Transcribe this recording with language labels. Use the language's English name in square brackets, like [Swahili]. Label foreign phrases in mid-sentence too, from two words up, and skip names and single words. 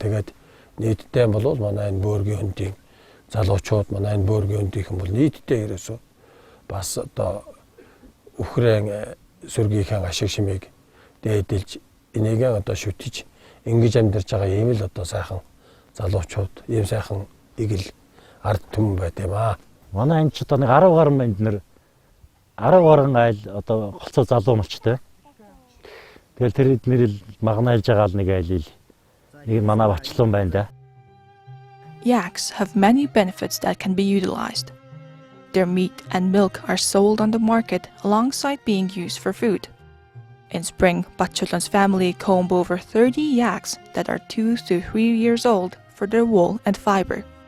[Mongolian] Тэгээд нийтдээ бол манай энэ бөөргийн хөндийн залуучууд, манай энэ бөөргийн хөндийнхэн бол нийтдээ ерөөсөө бас одоо үхрэн сүргийнхээ ашиг шимийг дээдэлж энийг одоо шүтэж ингэж амьдарч байгаа ийм л одоо сайхан залуучууд, ийм сайхан игэл ард түмэн байт юм аа. Манай энэ ч одоо нэг 10 гаруй энд нэр 10 гаруй айл одоо голцоо залуу малчтай. Тэгэл тэр эднэр л магнаалж байгаа л нэг айл нэг манай Бачлуун байна да. [English] Yaks have many benefits that can be utilized. Their meat and milk are sold on the market alongside being used for food. In spring, Batcholon's family comb over 30 yaks that are 2 to 3 years old for their wool and fiber.